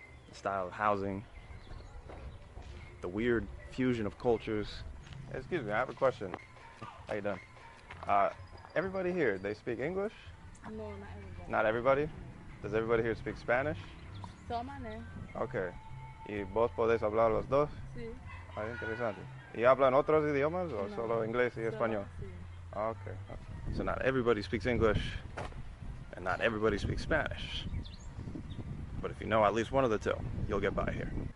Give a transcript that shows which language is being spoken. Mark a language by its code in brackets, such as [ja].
[en] The style of housing, the weird fusion of cultures. Excuse me, I have a question. How you doing? Everybody here, they speak English? No, not everybody. Not everybody? Does everybody here speak Spanish? [es] Tómane. [en] Okay. [es] ¿Y vos podés hablar los dos? Sí. Ah, interesante. ¿Y hablan otros idiomas o No. solo inglés y español? Sí. [en] Okay. So not everybody speaks English and not everybody speaks Spanish. But if you know at least one of the two, you'll get by here.